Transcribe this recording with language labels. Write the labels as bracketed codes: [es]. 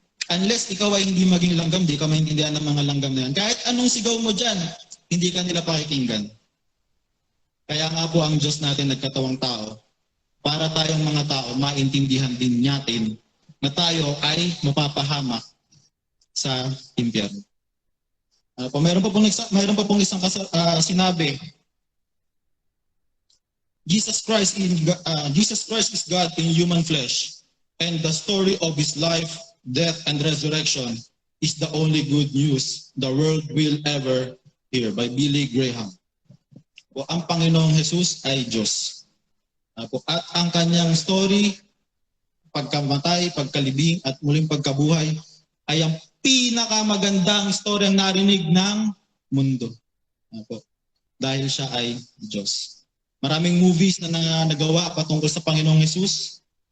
[tl] Unless ikaw ay hindi maging langgam, di ka maintindihan ng mga langgam na yan. Kahit anong sigaw mo dyan, hindi ka nila pakikinggan. Kaya nga po ang Diyos natin nagkatawang tao, para tayong mga tao, maintindihan din natin na tayo ay mapapahamak sa impyerno. Mayroon pa pong isang sinabi, [en] Jesus Christ is God in human flesh, and the story of His life, death, and resurrection is the only good news the world will ever hear, by Billy Graham. [tl] Ang Panginoong Jesus ay Diyos. At ang kanyang story, pagkamatay, pagkalibing, at muling pagkabuhay, ay ang pinakamagandang storyang narinig ng mundo. Dahil siya ay Diyos. Maraming movies na nagawa patungkol sa Panginoong Jesus.